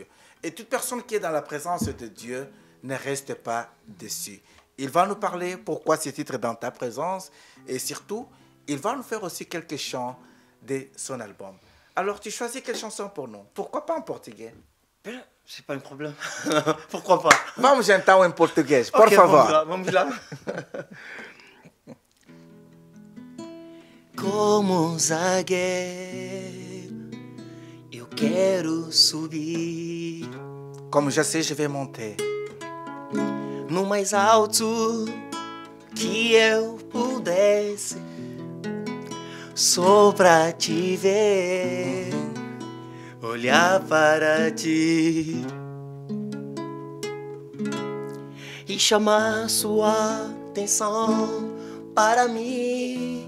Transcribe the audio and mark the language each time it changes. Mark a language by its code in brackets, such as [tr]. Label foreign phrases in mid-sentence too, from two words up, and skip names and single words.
[fr] Et toute personne qui est dans la présence de Dieu ne reste pas déçue. Il va nous parler pourquoi ce titre dans ta présence et surtout, il va nous faire aussi quelques chants de son album. Alors, tu choisis quelle chanson pour nous? Pourquoi pas en portugais? Ben, c'est pas un problème. Pourquoi pas? [pt] Vamos então em português, por favor. Vamos lá. Como zagueiro, eu quero subir. Como já sei, [fr] je vais monter. [pt] No mais alto que eu pudesse, só pra te ver, olhar para ti e chamar sua atenção para mim.